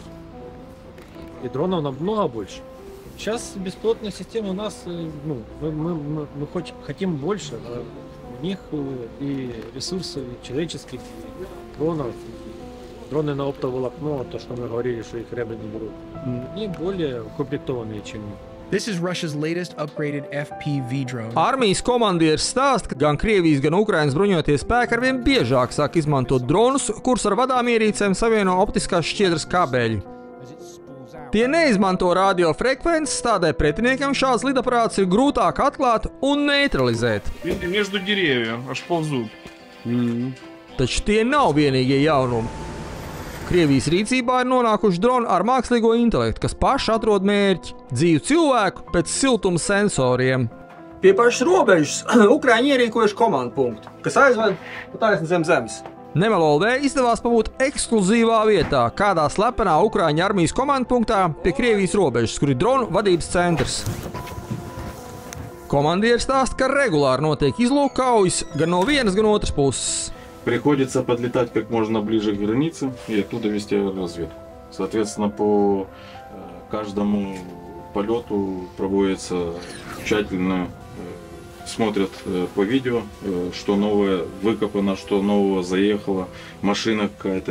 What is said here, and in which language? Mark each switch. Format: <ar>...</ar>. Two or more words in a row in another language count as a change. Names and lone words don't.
<ru>И дронов намного больше. Сейчас беспилотные системы у нас, мы хоть хотим больше, но у них и ресурсов и человеческих, и дронов. Дроны на оптоволокно, то, что мы говорили, что их ребята не берут, они более укомплектованные, чем мы.</ru> <en>This is Russia's latest upgraded FPV drone.</en> <lv>Armijas komandieris stāsta, ka gan Krievijas, gan Ukrainas bruņotie spēki arvien biežāk sāk izmantot dronus, kurus ar vadāmierīcēm savieno optiskās šķiedras kabeļi. Tie neizmanto radiofrekvences, tādēļ pretiniekam šāds lidaparāts ir grūtāk atklāt un neutralizēt.</lv> <ru>Между деревьев, аж ползут.</ru> <lv>Taču tie nav vienīgie jaunumi. Krievijas rīcībā ir nonākuši droni ar mākslīgo intelektu, kas paši atrod mērķi – dzīvu cilvēku pēc siltuma sensoriem. Pie pašas robežas Ukraiņi ierīkojuši komandu punktu, kas aizved pa taisni zem zemes. Nemelo LV izdevās pabūt ekskluzīvā vietā, kādā slepenā Ukraiņu armijas komandpunktā pie Krievijas robežas, kur ir dronu vadības centrs. Komandieris stāsta, ka regulāri notiek izlūkkaujas gan no vienas, gan otras puses.</lv> <ru>Приходится подлетать как можно ближе к границе и оттуда вести разведку. Соответственно, по каждому полету проводится тщательно, смотрят по видео, что новое выкопано, что нового заехало, машина какая-то.</ru>